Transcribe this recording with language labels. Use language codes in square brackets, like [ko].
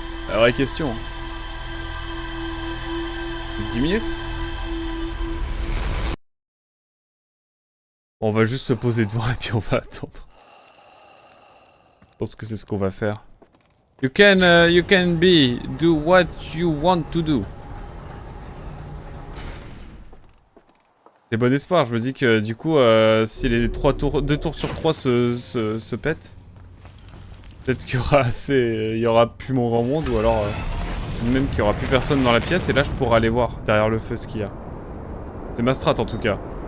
[fr] La vraie question. 10 minutes? On va juste se poser devant et puis on va attendre. Je pense que c'est ce qu'on va faire. [en] You can do what you want to do. [fr] J'ai bon espoir, je me dis que du coup, si les 2 tours sur 3 se pètent, peut-être qu'il y aura assez, il y aura plus mon grand monde, ou alors même qu'il y aura plus personne dans la pièce, et là je pourrai aller voir derrière le feu ce qu'il y a. C'est ma strat en tout cas.